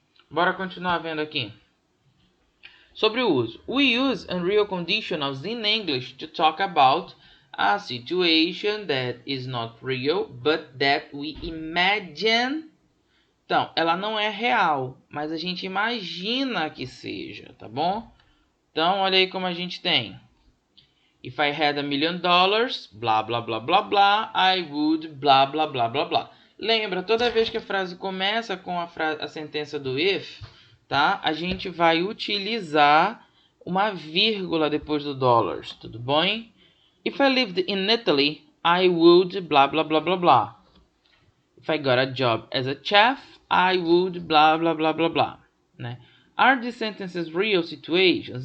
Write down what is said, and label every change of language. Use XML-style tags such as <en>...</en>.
<pt>Bora continuar vendo aqui. Sobre o uso.</pt> <en>We use unreal conditionals in English to talk about a situation that is not real, but that we imagine.</en> <pt>Então, ela não é real, mas a gente imagina que seja, tá bom? Então, olha aí como a gente tem.</pt> <en>If I had $1 million,</en> <pt>blá, blá, blá, blá, blá, I would, blá, blá, blá, blá, blá. Lembra, toda vez que a frase começa com a sentença do if, tá? A gente vai utilizar uma vírgula depois do dollars, tudo bom?</pt> <en>If I lived in Italy, I would, blá, blá, blá, blá, blá. If I got a job as a chef, I would, blá, blá, blá, blá, blá. Né? Are these sentences real situations?</en>